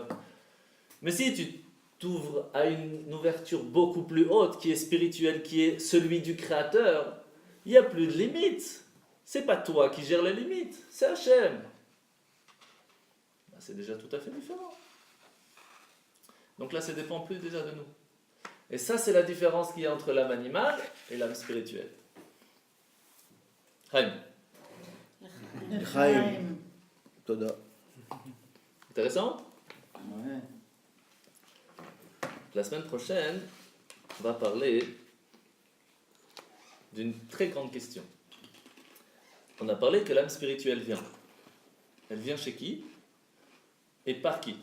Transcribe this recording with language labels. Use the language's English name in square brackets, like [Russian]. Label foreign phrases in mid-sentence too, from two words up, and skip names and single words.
[French] Mais si tu t'ouvres à une ouverture beaucoup plus haute, qui est spirituelle, qui est celui du Créateur, il n'y a plus de limites. C'est pas toi qui gères les limites, c'est Hachem. Ben, c'est déjà tout à fait différent. Donc là, ça dépend plus déjà de nous. Et ça, c'est la différence qu'il y a entre l'âme animale et l'âme spirituelle. Chaim. [Hebrew] חיים. תודה. [French] Intéressant? Ouais. La semaine prochaine, on va parler d'une très grande question. On a parlé que l'âme spirituelle vient. Elle vient chez qui? Et par qui?